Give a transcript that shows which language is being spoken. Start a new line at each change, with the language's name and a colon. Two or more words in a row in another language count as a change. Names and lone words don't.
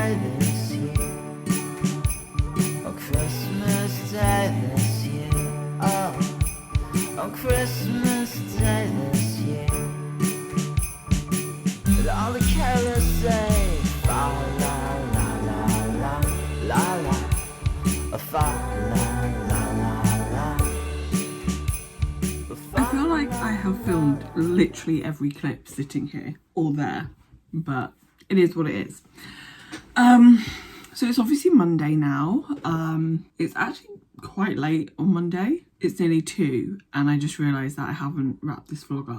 English: this year. On Christmas Day this year. Oh, on Christmas Day this year. And all the carolers say, fa la la la la la la, fa la la la la. I feel like I have filmed literally every clip sitting here or there, but it is what it is. So it's obviously Monday now. It's actually quite late on Monday. It's nearly 2 and I just realised that I haven't wrapped this vlog up.